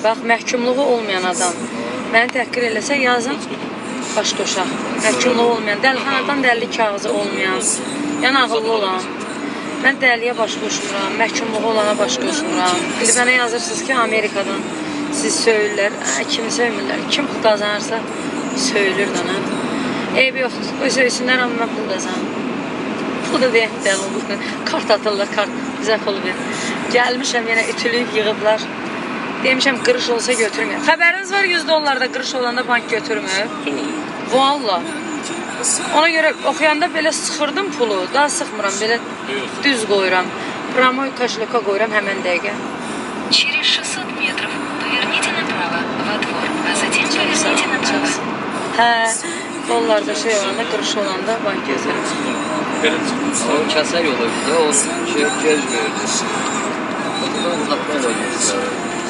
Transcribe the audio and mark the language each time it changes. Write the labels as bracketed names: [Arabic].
[Azerbaijani] Bax, məhkumluğu olmayan adam məni təhqir eləsə yazın başqa uşaq. Məhkumluğu olmayan, dəlixanadan dəlli kağızı olmayan, yəni ağıllı olan. Mən dəlliyə baş qoşmuram, məhkumluğu olana baş qoşmuram. İndi mənə yazırsınız ki, Amerikadan siz söyürlər, kimi söymürlər. Kim pul qazanırsa söyülür dana. Eybi yoxdur, qoy söysünlər, amma mən pul qazanım. Bu da deyək dəl olur. Kart atırlar, kart bizə pul verir. Gəlmişəm, yenə ütülüyüb yığıblar. Demişəm, qırış olsa götürməyəm. Xəbəriniz var $100 qırış olanda bank götürmür. Valla. Ona görə oxuyanda belə sıxırdım pulu. Daha sıxmıram, belə düz qoyuram. [Russian] Pramoy kaşlıka [Azerbaijani] qoyuram həmən dəqiqə. [Russian] Через 600 метров поверните направо во двор, а затем поверните направо. [Azerbaijani] Hə, Onlarda şey olanda, qırış olanda bank gözlərim. Belə çıxır. O kəsə yolu idi, o şey göz verdi. Oradan uzaqdan oynuyordu.